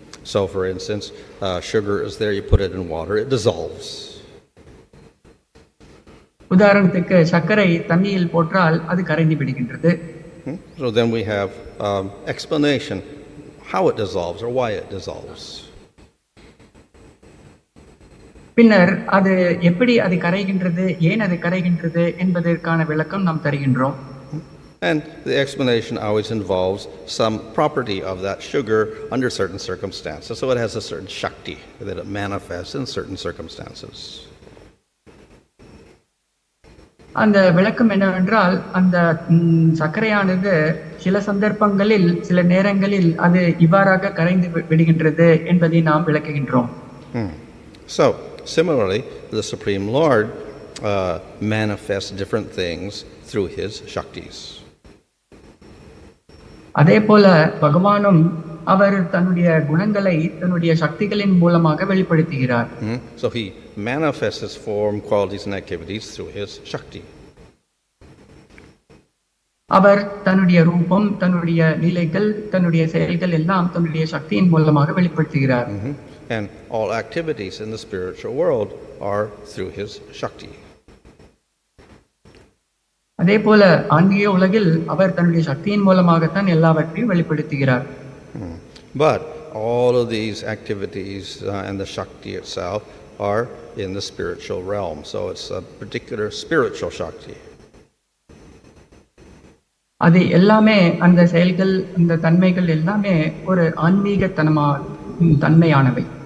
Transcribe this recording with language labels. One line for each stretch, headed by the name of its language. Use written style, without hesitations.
English: So for instance, sugar is there, you put it in water, it dissolves.
Tamil: உதாரணத்துக்கு சர்க்கரை தண்ணியில் போட்டால் அது கரைந்து விடுகின்றது.
English: So then we have explanation how it dissolves or why it dissolves.
Tamil: பின்னர் அது எப்படி அது கரைகின்றது, ஏன் அது கரைகின்றது என்பதற்கான விளக்கம் நாம் தருகின்றோம்.
English: And the explanation always involves some property of that sugar under certain circumstances. So it has a certain Shakti that it manifests in certain circumstances.
Tamil: அந்த விளக்கம் என்னவென்றால், அந்த சர்க்கரையானது சில சந்தர்ப்பங்களில் சில நேரங்களில் அது இவ்வாறாக கரைந்து விடுகின்றது என்பதை நாம் விளக்குகின்றோம்.
English: So similarly, the Supreme Lord manifests different things through his Shaktis.
Tamil: அதே போல பகவானும் அவர் தன்னுடைய குணங்களை தன்னுடைய சக்திகளின் மூலமாக வெளிப்படுத்துகிறார்.
English: So he manifests his form, qualities and activities through his Shakti.
Tamil: அவர் தன்னுடைய ரூபம், தன்னுடைய லீலைகள், தன்னுடைய செயல்கள் எல்லாம் தன்னுடைய சக்தியின் மூலமாக வெளிப்படுத்துகிறார்.
English: And all activities in the spiritual world are through his Shakti.
Tamil: அதே போல ஆன்மீக உலகில் அவர் தன்னுடைய சக்தியின் மூலமாகத்தான் எல்லாவற்றையும் வெளிப்படுத்துகிறார்.
English: But all of these activities and the Shakti itself are in the spiritual realm. So it's a particular spiritual Shakti.
Tamil: அது எல்லாமே, அந்த செயல்கள், அந்த தன்மைகள் எல்லாமே ஒரு ஆன்மீக தன்மையானவை.